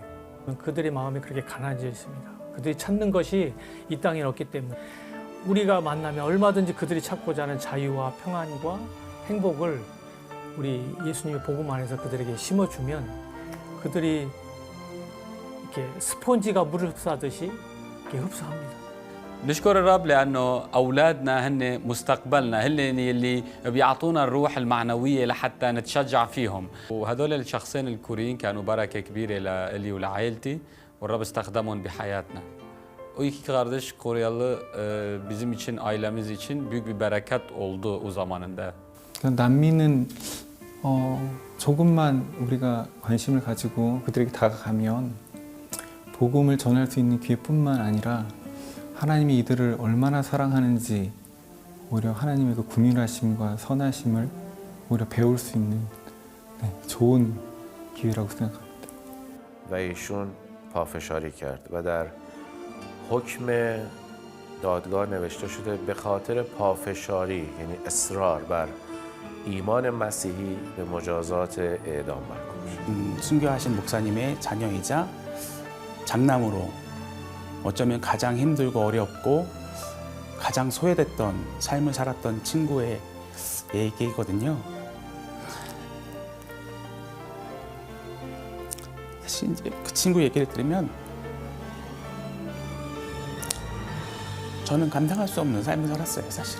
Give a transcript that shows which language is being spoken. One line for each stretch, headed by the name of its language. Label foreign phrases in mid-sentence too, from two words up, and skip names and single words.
Korean: 그들의 마음이 그렇게 가난해져 있습니다. 그들이 찾는 것이 이 땅에 없기 때문에 우리가 만나면 얼마든지 그들이 찾고자 하는 자유와 평안과 행복을 우리 예수님의 복음 안에서 그들에게 심어주면 그들이 이렇게 스폰지가 물을 흡수하듯이 이렇게 흡수합니다.
Arabic: نشكر الرب لأنه أولادنا هن مستقبلنا، هن اللي بيعطونا الروح المعنوية لحتى نتشجع فيهم. وهدول الشخصين الكوريين كانوا بركة كبيرة لإلي ولعائلتي والرب استخدمهم بحياتنا.
Turkish: O iki kardeş Koryalı bizim için, ailemiz için büyük bir bereket oldu o zamanında.
Korean: 난민은 조금만 우리가 관심을 가지고 그들에게 다가가면 복음을 전할 수 있는 기회뿐만 아니라 하나님이 이들을 얼마나 사랑하는지 오히려 하나님의 그 긍휼하심과 선하심을 오히려 배울 수 있는 좋은 기회라고 생각합니다.
Persian: و ایشون پافشاری کرد و در حکم دادگاه نوشته شده به خاطر پافشاری یعنی اصرار بر ایمان مسیحی به مجازات اعدام محکوم شد.
Korean: 순교하신 목사님의 자녀이자 장남으로 어쩌면 가장 힘들고 어렵고 가장 소외됐던 삶을 살았던 친구의 얘기거든요. 사실 이제 그 친구 얘기를 들으면 저는 감당할 수 없는 삶을 살았어요, 사실은.